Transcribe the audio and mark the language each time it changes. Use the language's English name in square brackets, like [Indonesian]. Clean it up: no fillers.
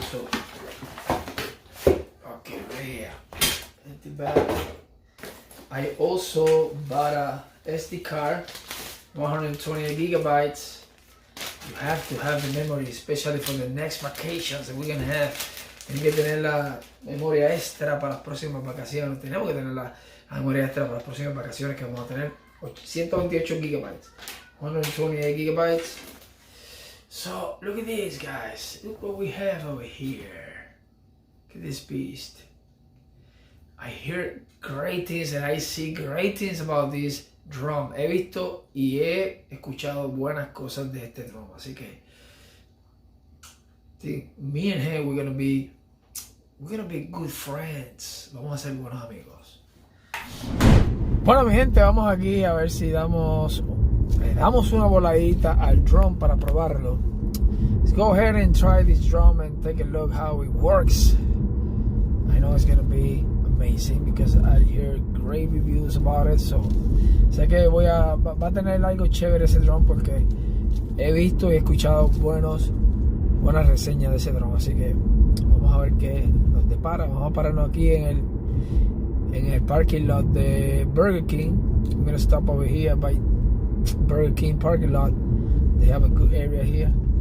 [English] So okay, right here, empty bag. I also bought a SD card, 128 gigabytes. You have to have the memory, especially for the next vacations that we're gonna have. [Spanish] Tienen que tener la memoria extra para las próximas vacaciones. Tenemos que tener la memoria extra para las próximas vacaciones que vamos a tener. [English] 128 gigabytes, 128 gigabytes. So look at this, guys. Look what we have over here. Look at this beast. I hear great things and I see great things about this drum. [Spanish] He visto y he escuchado buenas cosas de este drum. Así que [English] me and him, we're gonna be good friends. [Spanish] Vamos a ser buenos amigos. Bueno, mi gente, vamos aquí a ver si le damos una voladita al drum para probarlo. [English] Let's go ahead and try this drum and take a look how it works. I know it's gonna be amazing because I hear great reviews about it. [Spanish] So sé que va a tener algo chévere ese drum porque he visto y he escuchado buenas reseñas de ese drum. Así que vamos a ver qué nos depara. Vamos a pararnos aquí en el parking lot de Burger King. [English] I'm gonna stop over here by Burger King parking lot. They have a good area here.